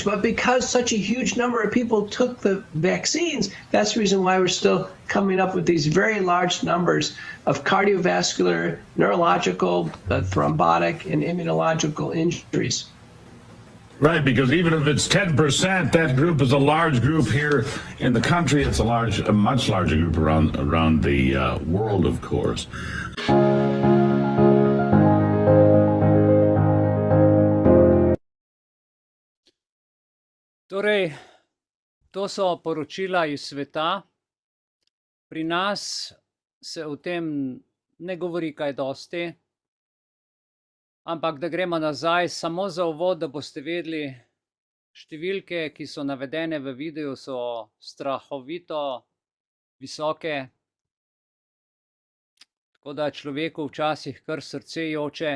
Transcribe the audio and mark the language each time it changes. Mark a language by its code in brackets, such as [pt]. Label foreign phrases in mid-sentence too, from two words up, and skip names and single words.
[en] But because such a huge number of people took the vaccines, that's the reason why we're still coming up with these very large numbers of cardiovascular, neurological, thrombotic, and immunological injuries. Right, because even if it's 10%, that group is a large group here in the country. It's a much larger group around the world, of course. [sl] Torej, to so poročila iz sveta. Pri nas se o tem ne govori kaj dosti, ampak da gremo nazaj samo za uvod, da boste vedeli, številke, ki so navedene v videu, so strahovito visoke, tako da človeku včasih kar srce joče.